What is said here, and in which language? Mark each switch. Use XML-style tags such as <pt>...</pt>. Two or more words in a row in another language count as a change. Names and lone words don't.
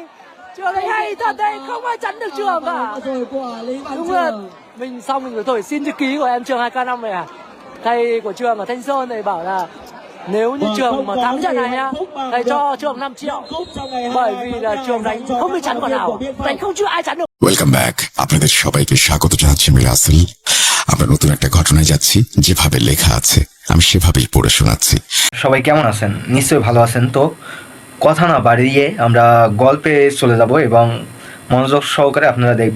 <vi>Trường này hay thật đấy, không ai chắn được Trường cả. Đúng là mình xong mình phải thổi xin chữ ký của em Trường 2K5 này à. Thầy của Trường ở Thanh Sơn này bảo là nếu như Trường mà thắng trận này nhá, thầy cho Trường 5 triệu. Bởi vì là Trường đánh không bị chắn quả nào, đánh không chưa ai chắn được.</vi> <en>welcome back,</en> <bn>আপনাদের সবাইকে স্বাগত জানাচ্ছি আমি রাসেল। আমরা নতুন একটা ঘটনায় যাচ্ছি, যেভাবে লেখা আছে আমি সেভাবেই পড়ে শোনাচ্ছি। সবাই কেমন আছেন? নিশ্চয়ই ভালো আছেন। তো কথা না বাড়িয়ে আমরা গল্পে চলে যাব এবং মনোযোগ সহকারে আপনারা দেখবেন।</bn>